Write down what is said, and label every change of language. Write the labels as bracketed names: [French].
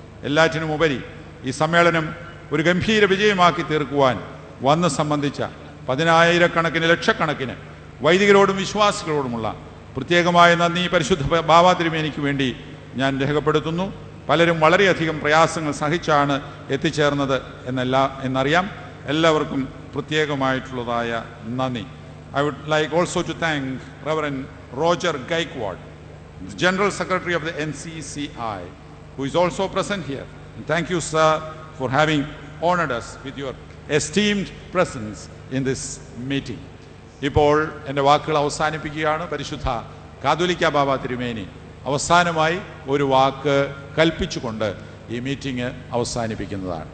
[Malayalam] എല്ലാറ്റിനുമുപരി ഈ സമ്മേളനം ഒരു ഗംഭീര വിജയമാക്കി തീർക്കുവാൻ വന്ന് സംബന്ധിച്ച 10,000-കണക്കിന് ലക്ഷക്കണക്കിന് വൈദികരോടും വിശ്വാസികളോടുമുള്ള പ്രത്യേകമായ നന്ദി പരിശുദ്ധ ബാവ തിരുമേനിക്ക് വേണ്ടി ഞാൻ രേഖപ്പെടുത്തുന്നു. പലരും വളരെയധികം പ്രയാസങ്ങൾ സഹിച്ചാണ് എത്തിച്ചേർന്നത് എന്നറിയാം. എല്ലാവർക്കും പ്രത്യേകമായിട്ടുള്ളതായ നന്ദി. [English] I would like also to thank Reverend Roger Gaikwad, the General Secretary of the NCCI, who is also present here. And thank you, sir, for having honored us with your esteemed presence in this meeting. [Malayalam] ഇപ്പോൾ എൻ്റെ വാക്കുകൾ അവസാനിപ്പിക്കുകയാണ്. പരിശുദ്ധ കാതോലിക്ക ബാവ തിരുമേനി അവസാനമായി ഒരു വാക്ക് കൽപ്പിച്ചുകൊണ്ട് ഈ meeting അവസാനിപ്പിക്കുന്നതാണ്.